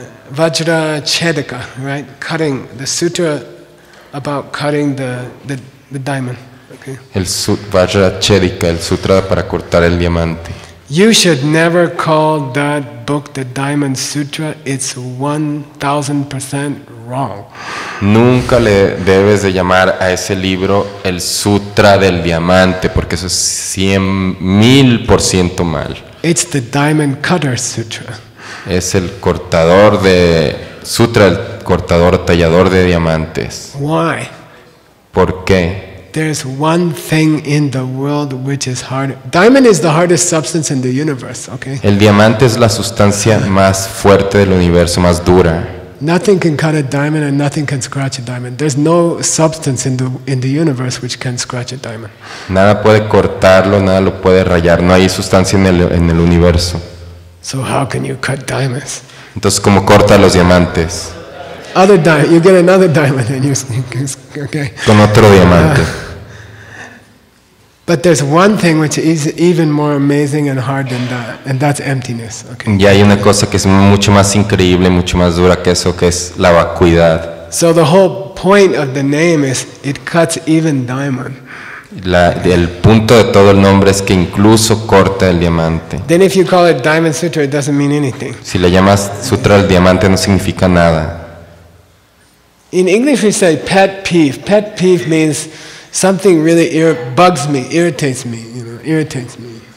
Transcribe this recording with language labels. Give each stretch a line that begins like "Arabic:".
English: Vajra chedika, right? Cutting, the sutra about cutting the diamond, okay?
Spanish: El Vajrachedika, el sutra para cortar el diamante.
English: You should never call that book the Diamond Sutra. It's 1000% wrong.
Spanish: Nunca le debes de llamar a ese libro el sutra del diamante, porque eso es 100,000% mal.
English: It's the Diamond Cutter Sutra.
Spanish: Es el cortador de sutra, el cortador tallador de diamantes.
English: Why?
Spanish: ¿Por qué?
English: There's one thing in the world which is hard. Diamond is the hardest substance in the universe, okay?
Spanish: El diamante es la sustancia más fuerte del universo, más dura.
English: Nothing can cut a diamond and nothing can scratch a diamond. There's no substance in the universe which can scratch a diamond.
Spanish: Nada puede cortarlo, nada lo puede rayar. No hay sustancia en el universo.
English: So how can you cut diamonds?
Spanish: Entonces, ¿cómo corta los diamantes?
English: You get another diamond and okay.
Spanish: Con otro diamante.
English: But there's one thing which is even more amazing and hard than that, and that's emptiness. Okay.
Spanish: Y hay una cosa que es mucho más increíble, mucho más dura que eso, que es la vacuidad.
English: So the whole point of the name is it cuts even diamond.
Spanish: El punto de todo el nombre es que incluso corta el diamante.
English: Then if you call it Diamond Sutra, it doesn't mean anything.
Spanish: Si le llamas sutra del diamante no significa nada.
English: In English we say pet peeve. Pet peeve means something really bugs me, irritates me, irritates me.